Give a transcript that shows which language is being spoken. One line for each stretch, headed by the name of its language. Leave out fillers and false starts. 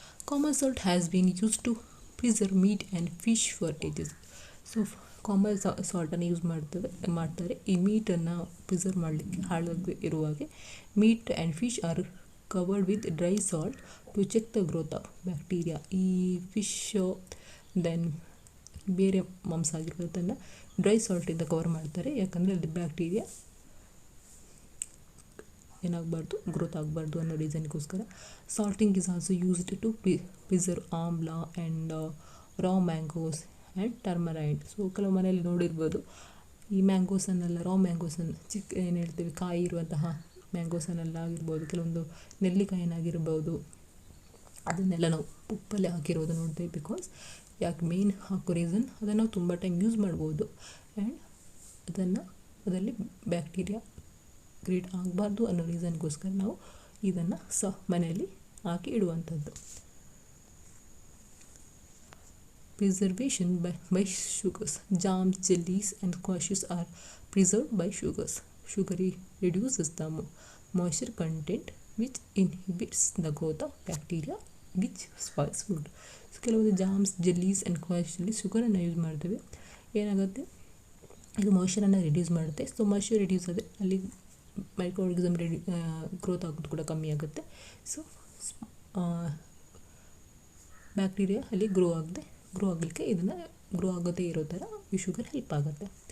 English: Common salt has been used to preserve meat and fish for ages.
Kannada: So common ಸಾಲ್ಟನ್ನು use ಮಾಡ್ತಾರೆ ಈ ಮೀಟನ್ನು preserve ಮಾಡಲಿಕ್ಕೆ, ಹಾಳಾಗದೆ ಇರುವಾಗೆ.
English: Meat and fish are covered with dry salt to check the growth of bacteria.
Kannada: ಈ fish then ಬೇರೆ ಮಾಂಸ ಆಗಿರೋದನ್ನು dry ಸಾಲ್ಟಿಂದ cover ಮಾಡ್ತಾರೆ, ಯಾಕಂದರೆ ಅಲ್ಲಿ bacteria ಏನಾಗಬಾರ್ದು, growth ಆಗಬಾರ್ದು ಅನ್ನೋ ರೀಸನ್ಗೋಸ್ಕರ.
English: Salting is also used to preserve amla and raw mangoes and tamarind.
Kannada: So ಕೆಲವು ಮನೆಯಲ್ಲಿ ನೋಡಿರ್ಬೋದು, ಈ ಮ್ಯಾಂಗೋಸನ್ನೆಲ್ಲ ರಾ ಮ್ಯಾಂಗೋಸನ್ನು ಏನು ಹೇಳ್ತೀವಿ, ಕಾಯಿ ಇರುವಂತಹ ಮ್ಯಾಂಗೋಸನ್ನೆಲ್ಲ ಆಗಿರ್ಬೋದು, ಕೆಲವೊಂದು ನೆಲ್ಲಿಕಾಯಿನಾಗಿರ್ಬೋದು, ಅದನ್ನೆಲ್ಲ ನಾವು ಉಪ್ಪಲ್ಲಿ ಹಾಕಿರೋದು ನೋಡ್ತೇವೆ. ಬಿಕಾಸ್ ಯಾಕೆ ಮೇನ್ ಹಾಕೋ ರೀಸನ್ ಅದನ್ನು ನಾವು ತುಂಬ ಟೈಮ್ ಯೂಸ್ ಮಾಡ್ಬೋದು ಆ್ಯಂಡ್ ಅದರಲ್ಲಿ ಬ್ಯಾಕ್ಟೀರಿಯಾ ಕ್ರಿಯೇಟ್ ಆಗಬಾರ್ದು ಅನ್ನೋ ರೀಸನ್ಗೋಸ್ಕರ ನಾವು ಇದನ್ನು ಮನೆಯಲ್ಲಿ ಹಾಕಿ ಇಡುವಂಥದ್ದು.
English: Preservation by sugars. Jams, jellies and squashes are preserved by sugars. Sugar reduces the moisture content which inhibits the growth of bacteria which spoils food.
Kannada: So ಕೆಲವೊಂದು jams, ಜೆಲ್ಲೀಸ್ and ಸ್ಕ್ವಾಶಲ್ಲಿ ಶುಗರನ್ನು use ಮಾಡ್ತೇವೆ. ಏನಾಗುತ್ತೆ, ಇದು ಮಾಯ್ಶ್ಚರನ್ನು reduce ಮಾಡುತ್ತೆ. ಸೊ ಮಾಯ್ಶ್ಚರ್ ರಿಡ್ಯೂಸ್ ಆದರೆ ಅಲ್ಲಿ ಮೈಕ್ರೋಆರ್ಗನಿಸಮ್ growth ಆಗೋದು ಕೂಡ ಕಮ್ಮಿ ಆಗುತ್ತೆ. ಸೊ ಬ್ಯಾಕ್ಟೀರಿಯಾ ಅಲ್ಲಿ ಗ್ರೋ ಆಗಲಿಕ್ಕೆ ಇದನ್ನು ಗ್ರೋ ಆಗೋದೇ ಇರೋ ಥರ ಈ ಶುಗರ್ ಹೆಲ್ಪ್ ಆಗುತ್ತೆ.